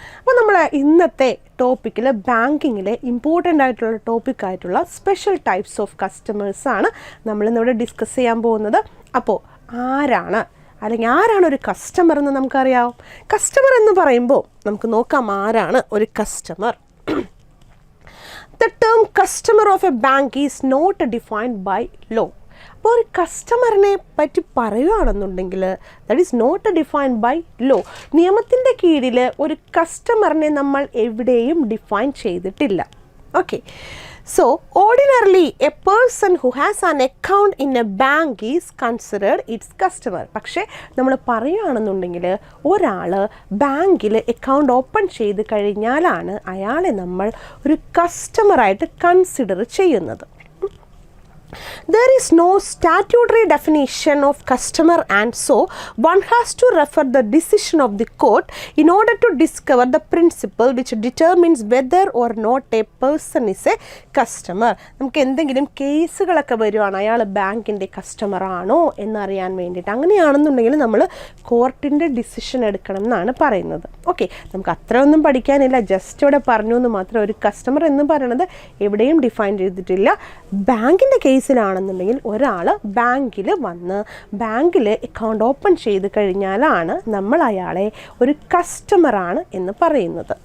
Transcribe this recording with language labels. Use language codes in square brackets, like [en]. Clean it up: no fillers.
[ml] അപ്പോൾ നമ്മൾ ഇന്നത്തെ ടോപ്പിക്കിൽ ബാങ്കിങ്ങിലെ ഇമ്പോർട്ടൻ്റ് ആയിട്ടുള്ള ടോപ്പിക്കായിട്ടുള്ള സ്പെഷ്യൽ ടൈപ്സ് ഓഫ് കസ്റ്റമേഴ്സാണ് നമ്മളിന്നിവിടെ ഡിസ്കസ് ചെയ്യാൻ പോകുന്നത്. അപ്പോൾ അല്ലെങ്കിൽ ആരാണ് ഒരു കസ്റ്റമർ എന്ന് നമുക്കറിയാം. കസ്റ്റമർ എന്ന് പറയുമ്പോൾ നമുക്ക് നോക്കാം ആരാണ് ഒരു customer. [en] The term customer of a bank is not defined by law. [ml] അപ്പോൾ ഒരു കസ്റ്റമറിനെ പറ്റി പറയുകയാണെന്നുണ്ടെങ്കിൽ [en] That is not defined by law. [ml] നിയമത്തിൻ്റെ കീഴിൽ ഒരു കസ്റ്റമറിനെ നമ്മൾ എവിടെയും ഡിഫൈൻ ചെയ്തിട്ടില്ല. [en] Okay, so ordinarily a person who has an account in a bank is considered its customer. [ml] പക്ഷേ നമ്മൾ പറയുകയാണെന്നുണ്ടെങ്കിൽ ഒരാൾ ബാങ്കിൽ അക്കൗണ്ട് ഓപ്പൺ ചെയ്ത് കഴിഞ്ഞാലാണ് അയാളെ നമ്മൾ ഒരു കസ്റ്റമറായിട്ട് കൺസിഡർ ചെയ്യുന്നത്. [en] There is no statutory definition of customer, and so one has to refer the decision of the court in order to discover the principle which determines whether or not a person is a customer. [ml] നമുക്ക് എന്തെങ്കിലും കേസുകളൊക്കെ വരുവാണ് അയാൾ ബാങ്കിൻ്റെ customer ആണോ എന്നറിയാൻ വേണ്ടിയിട്ട്. അങ്ങനെയാണെന്നുണ്ടെങ്കിൽ നമ്മൾ കോർട്ടിൻ്റെ ഡിസിഷൻ എടുക്കണം എന്നാണ് പറയുന്നത്. ഓക്കെ, നമുക്ക് അത്രയൊന്നും പഠിക്കാനില്ല, ജസ്റ്റ് ഇവിടെ പറഞ്ഞു എന്ന് മാത്രം. ഒരു കസ്റ്റമർ എന്ന് പറയുന്നത് എവിടെയും ഡിഫൈൻ ചെയ്തിട്ടില്ല. ബാങ്കിൻ്റെ കേസിലാണെന്നുണ്ടെങ്കിൽ ഒരാൾ ബാങ്കിൽ വന്ന് ബാങ്കിൽ അക്കൗണ്ട് ഓപ്പൺ ചെയ്ത് കഴിഞ്ഞാലാണ് നമ്മൾ അയാളെ ഒരു കസ്റ്റമറാണ് എന്ന് പറയുന്നത്.